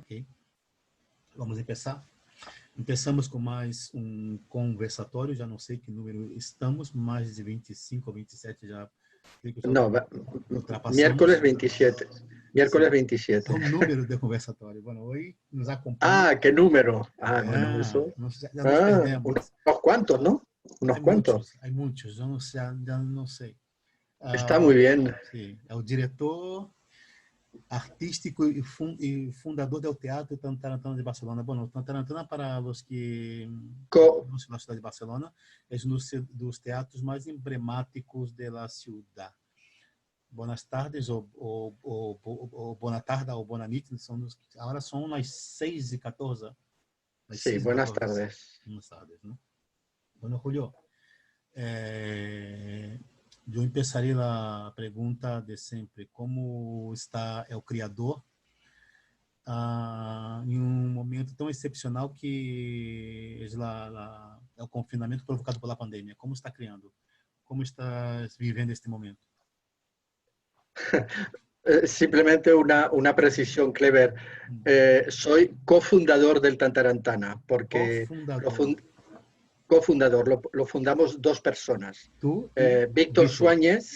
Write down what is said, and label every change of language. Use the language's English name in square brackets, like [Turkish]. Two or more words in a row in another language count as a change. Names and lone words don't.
[Portuguese] Ok, vamos começar. Começamos com mais um conversatório, já não sei que número estamos, mais de 25 ou 27 já. [Spanish] No, [Portuguese] Ultrapassamos. [Spanish] miércoles 27. Miércoles [Portuguese] Sim, 27. é o número de conversatório. Bueno, hoje nos acompanha. [Spanish] Ah, ¿qué número? Ah, bueno, eso. [Portuguese] Já nos Ah, perdemos. [Spanish] unos cuantos, ¿no? Unos cuantos. [Portuguese] Há muitos, já não sei. [Spanish] Está muy bien. [Portuguese] Sim, é o diretor artístico e fundador do Teatro Tantarantana de Barcelona. Bueno, Tantarantana, para os que não conhecem a cidade de Barcelona, é um dos teatros mais emblemáticos da cidade. [Spanish] Buenas tardes, [Portuguese] ou boa tarde, ou boa noite. Agora são as 6h14. [Spanish] Sí, buenas tardes. Buenas tardes, ¿no? Bueno, Julio, [Portuguese] eu começaria a pergunta de sempre. Como está o criador em momento tão excepcional que é o confinamento provocado pela pandemia? Como está criando? Como está vivendo este momento? [Spanish] Simplemente una precisión, Clever. Soy cofundador del Tantarantana, porque cofundador, lo fundamos dos personas. Tú Víctor Suáñez,